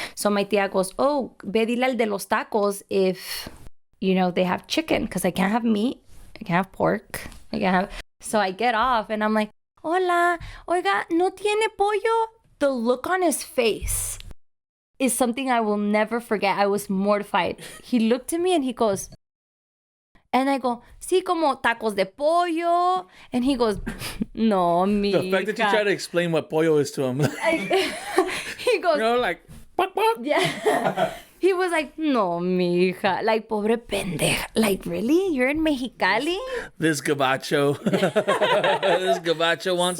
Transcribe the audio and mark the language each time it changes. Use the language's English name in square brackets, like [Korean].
[English] So my tia goes, oh, [Spanish] ve dile al de los tacos [English] if, they have chicken, because I can't have meat. I can't have pork. I can't have... So I get off and I'm like, [Spanish] hola, oiga, ¿no tiene pollo? [English] The look on his face is something I will never forget. I was mortified. He looked at me and he goes, And I go, [Spanish] sí, como tacos de pollo. [English] And he goes, [Spanish] no, mija. [English] The fact that you try to explain what pollo is to him. He goes, like, buck, buck. yeah. He was like, [Spanish] no, mija. [English] Like, [Spanish] pobre pendeja. [English] Like, really? You're in Mexicali? This gabacho. This gabacho wants